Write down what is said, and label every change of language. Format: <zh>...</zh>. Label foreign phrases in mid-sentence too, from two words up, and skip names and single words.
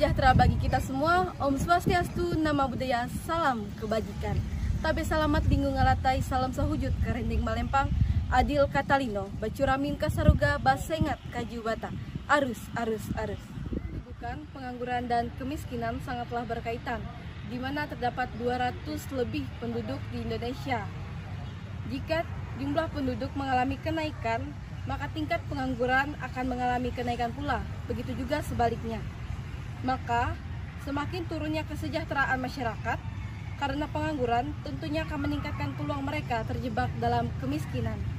<id>sejahtera bagi kita semua.</id> <sa>Om Swastiastu,</sa> <id>Nama Budaya, Salam Kebajikan.</id> <knx>Tabe salamat linggung ngalatai, salam sahujud karending Malempang, Adil Katalino, Bacuramin Kasaruga, Basengat Kajubata, arus.</knx> <id>Kedudukan, pengangguran dan kemiskinan sangatlah berkaitan, di mana terdapat 200 lebih penduduk di Indonesia. Jika jumlah penduduk mengalami kenaikan, maka tingkat pengangguran akan mengalami kenaikan pula. Begitu juga sebaliknya. Maka, semakin turunnya kesejahteraan masyarakat, karena pengangguran tentunya akan meningkatkan peluang mereka terjebak dalam kemiskinan.</id>